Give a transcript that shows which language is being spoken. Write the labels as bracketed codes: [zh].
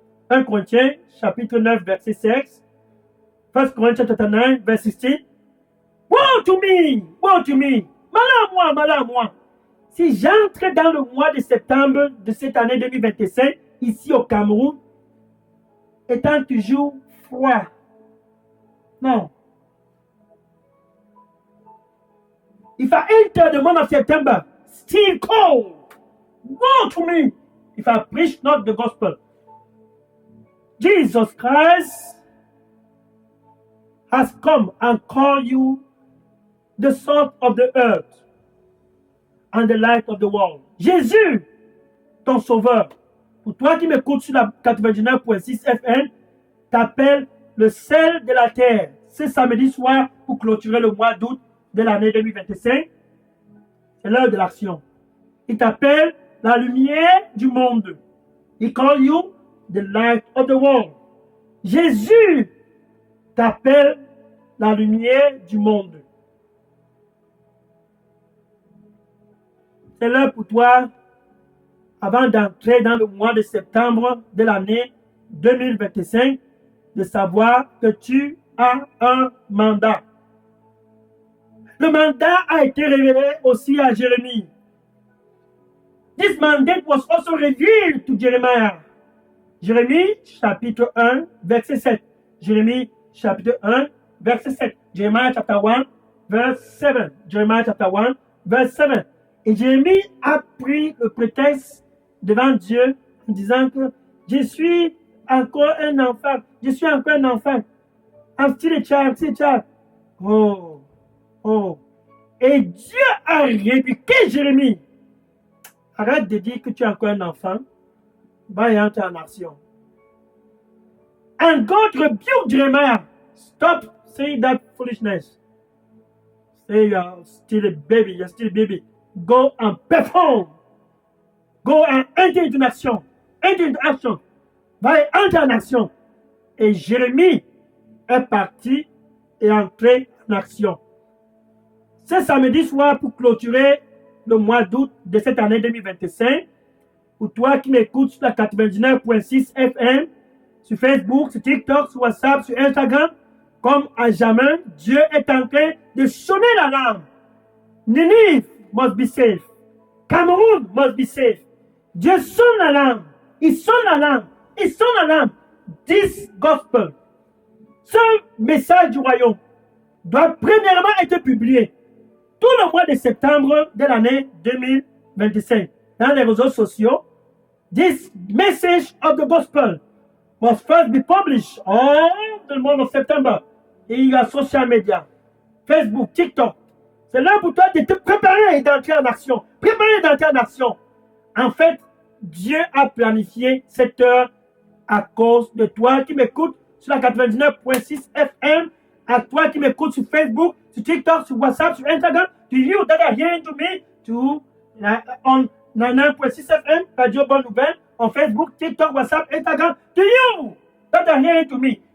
[fr] 1 Corinthiens, chapitre 9, verset 6. [en] 1 Corinthians chapter 9, [fr] verset 16. [en] Woe to me, woe to me. [fr] Malheur à moi, malheur à moi. Si j'entre dans le mois de septembre de cette année 2025, ici au Cameroun, étant toujours froid. Non. [en] If I enter the month of September, still cold. Woe to me if I preach not the gospel. Jesus Christ has come and called you the salt of the earth and the light of the world. [fr] Jésus, ton sauveur, pour toi qui m'écoutes sur la 99.6 FM, t'appelle le sel de la terre. Ce samedi soir, pour clôturer le mois d'août de l'année 2025, c'est l'heure de l'action. Il t'appelle la lumière du monde. [en] He call you the light of the world. [fr] Jésus t'appelle la lumière du monde. C'est l'heure pour toi, avant d'entrer dans le mois de septembre de l'année 2025, de savoir que tu as un mandat. Le mandat a été révélé aussi à Jérémie. [en] This mandate was also revealed to Jeremiah. [fr] Jérémie chapitre 1, verset 7. Jérémie chapitre 1, verset 7. [en] Jeremiah chapter 1, verse 7. Jeremiah chapter 1, verse 7. [fr] Et Jérémie a pris le prétexte devant Dieu en disant que je suis encore un enfant. Je suis encore un enfant. [en] I'm still a child, still a child. Oh, oh. [fr] Et Dieu a répliqué Jérémie. Arrête de dire que tu es encore un enfant. Va et entre en action. [en] And God rebuked Jeremiah. Stop saying that foolishness. Say you are still a baby. You're still a baby. Go and perform. Go and enter into action. Enter into action. [fr] Va et entre en action. Et Jérémie est parti et entré en action. Ce samedi soir, pour clôturer le mois d'août de cette année 2025, pour toi qui m'écoutes sur la 99.6 FM, sur Facebook, sur TikTok, sur WhatsApp, sur Instagram, comme à jamais, Dieu est en train de sonner l'alarme. [en] Ninive must be safe. Cameroun must be safe. [fr] Dieu sonne l'alarme. Il sonne l'alarme. Il sonne l'alarme. [en] This gospel, [fr] ce message du royaume, doit premièrement être publié tout le mois de septembre de l'année 2025 dans les réseaux sociaux. [en] This message of the gospel must first be published all the month of September in your social media, Facebook, TikTok. [fr] C'est là pour toi de te préparer et d'entrer en action. Préparer et d'entrer en action. En fait, Dieu a planifié cette heure à cause de toi qui m'écoutes sur la 99.6 FM, à toi qui m'écoutes sur Facebook, sur TikTok, sur WhatsApp, sur Instagram, [en] to you that are hearing to me, to on 99.6 FM, Radio Bonne Nouvelle, on Facebook, TikTok, WhatsApp, Instagram, to you that are hearing to me.